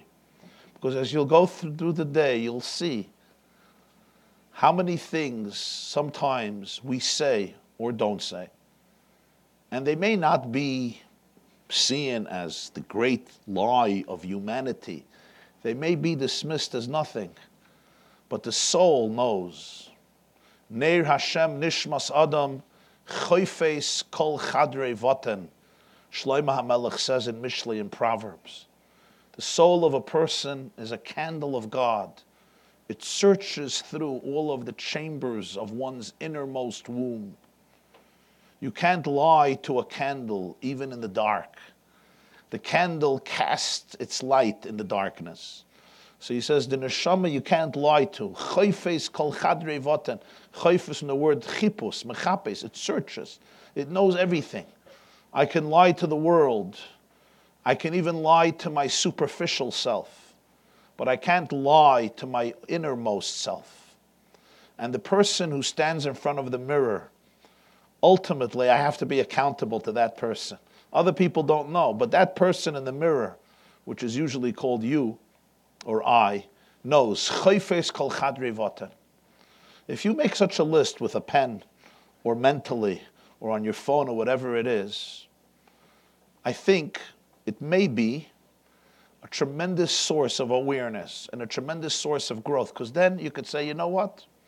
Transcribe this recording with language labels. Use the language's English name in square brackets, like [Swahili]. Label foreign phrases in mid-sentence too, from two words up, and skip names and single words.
[English] Because as you'll go through the day, you'll see how many things sometimes we say or don't say. And they may not be seen as the great lie of humanity. They may be dismissed as nothing. But the soul knows. [Hebrew] נר השם נשמת אדם חופש כל חדרי בטן. [English] Shlomo HaMelech says in Mishlei in Proverbs. The soul of a person is a candle of God. It searches through all of the chambers of one's innermost womb. You can't lie to a candle, even in the dark. The candle casts its light in the darkness. So he says, the neshama you can't lie to. [Hebrew] חופש כל חדרי בטן. [English] Choifes in the word [Hebrew] חיפוש, מחפש. [English] It searches. It knows everything. I can lie to the world. I can even lie to my superficial self. But I can't lie to my innermost self. And the person who stands in front of the mirror, ultimately I have to be accountable to that person. Other people don't know, but that person in the mirror, which is usually called you or I, knows. [Hebrew] חופש כל חדרי בטן. [English] If you make such a list with a pen or mentally or on your phone or whatever it is, I think it may be a tremendous source of awareness and a tremendous source of growth, because then you could say, you know what?